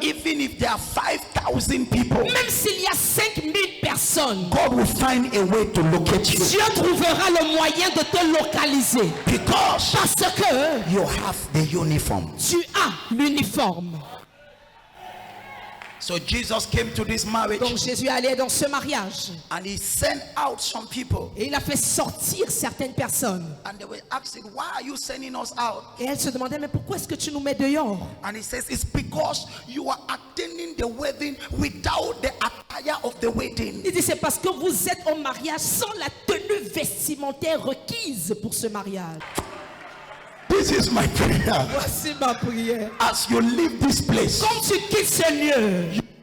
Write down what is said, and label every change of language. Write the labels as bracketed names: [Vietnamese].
[English] Even if there are 5,000 people, [French] Même s'il y a 5000 personnes, [English] God will find a way to locate you [French] Dieu trouvera le moyen de te localiser. [English] because [French] Parce que [English] you have the uniform. [French] tu as l'uniforme. [English] So Jesus came to this marriage [French] Donc Jésus allait dans ce mariage [English] and he sent out some people, [French] et il a fait sortir certaines personnes. [English] and they were asking, why are you sending us out? [French] Et elles se demandaient, mais pourquoi est-ce que tu nous mets dehors? [English] And he says, it's because you are attending the wedding without the attire of the wedding. [French] Il dit, c'est parce que vous êtes au mariage sans la tenue vestimentaire requise pour ce mariage. [English] This is my prayer. [French] Voici ma prière. [English] As you leave this place, [French] Quand tu quittes ce lieu,